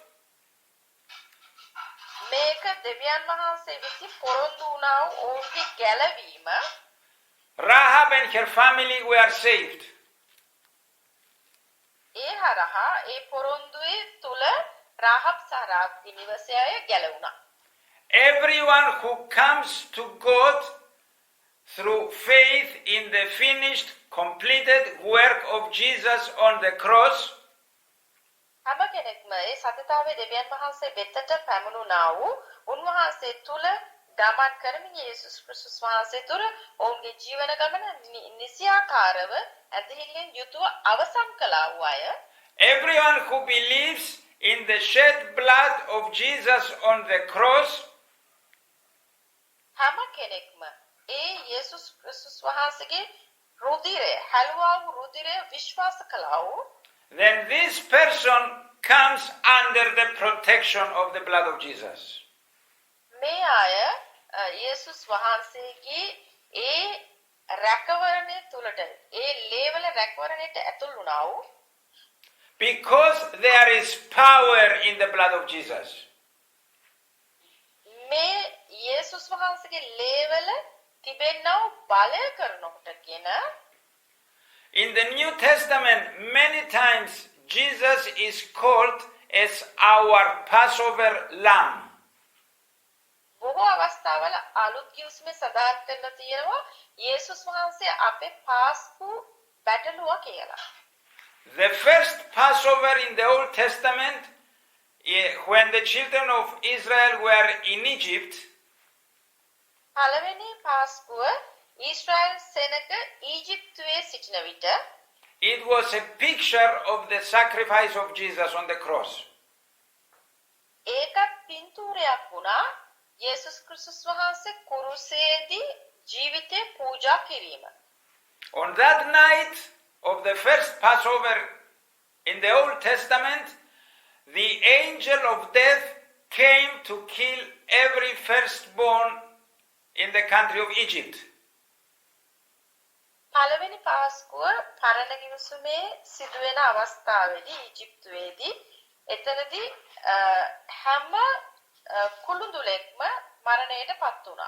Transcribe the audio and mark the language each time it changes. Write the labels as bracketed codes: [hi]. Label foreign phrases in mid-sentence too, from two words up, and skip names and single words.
[si] මේක දෙවියන් වහන්සේ විසින් පොරොන්දු වුණා වූ ඔවුන්ගේ ගැලවීම. [en] Rahab and her family were saved. [si] ඒ හරහා ඒ පොරොන්දුවේ තුල රාහබ් සහ රාහබ්ගේ නිවසේ අය ගැලවුණා. [en] Everyone who comes to God through faith in the finished, completed work of Jesus on the cross, [si] හැම කෙනෙක්ම ඒ සත්‍යතාවයේ දෙවියන් වහන්සේ වෙතට පැමුණුනා වූ උන්වහන්සේ තුල ගමන් කරමින් යේසුස් ක්‍රිස්තුස් වහන්සේ තුල ඔවුන්ගේ ජීවන ගමන නිසියාකාරව ඇදහිල්ලෙන් යුතුව අවසන් කළා වූ අය. [en] everyone who believes in the shed blood of Jesus on the cross, [si] හැම කෙනෙක්ම ඒ යේසුස් ක්‍රිස්තුස් වහන්සේගේ රුධිරය හැලුවා වූ රුධිරය විශ්වාස කළා වූ [en] then this person comes under the protection of the blood of Jesus. [si] මේ අය යේසුස් වහන්සේගේ ඒ රැකවරණය තුලට ඒ ලේවල රැකවරණයට ඇතුල් වුණා වූ [en] Because there is power in the blood of Jesus. [si] මේ යේසුස් වහන්සේගේ ලේවල තිබෙනා වූ බලය කරනකොටගෙන [en] In the New Testament, many times Jesus is called as our Passover lamb. [si] බොහෝ අවස්ථාවල අලුත් කිව්ස්මේ සඳහන් කරලා තියෙනවා යේසුස් වහන්සේ අපේ පාස්කු බැටළුවා කියලා. [en] The first Passover in the Old Testament, when the children of Israel were in Egypt, [si] පළවෙනි පාස්කුව ඊශ්‍රායල් සෙනග ඊජිප්තුවේ සිටින විට [en] it was a picture of the sacrifice of Jesus on the cross. [si] ඒකත් පින්තූරයක් වුණා යේසුස් ක්‍රිස්තුස් වහන්සේ කුරුසයේදී ජීවිතේ පූජා කිරීම. [en] On that night of the first Passover in the Old Testament, the angel of death came to kill every firstborn in the country of Egypt. [si] පළවෙනි පාස්කුව පරණ කිවිසුමේ සිදුවෙන අවස්ථාවේදී ඊජිප්තුවේදී එතනදී හැම කුළුඳුලෙක්ම මරණයට පත් වුණා.